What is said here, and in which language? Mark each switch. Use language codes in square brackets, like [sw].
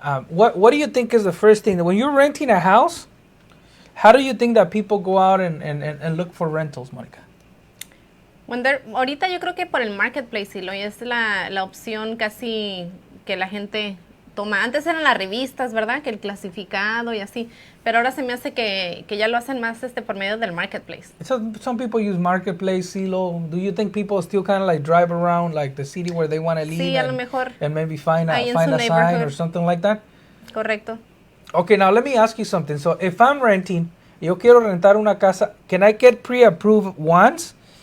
[en] What do you think is the first thing when you're renting a house? How do you think that people go out and look for rentals, Mónica? [es] Ahorita yo creo que por el marketplace, Eloy, es la opción casi que la gente toma. Antes eran las revistas, ¿verdad? Que el clasificado y así. Pero ahora se me hace que ya lo hacen más por medio del marketplace. [en] So some people use marketplace, Silo. Do you think people still kind of like drive around like the city where they want to live? [es] Sí, a lo mejor. [en] And maybe find a sign neighborhood. or something like that? [es] Correcto. [en] Okay, now let me ask you something. So if I'm renting, [es] yo quiero rentar una casa, [en] can I get pre-approved once?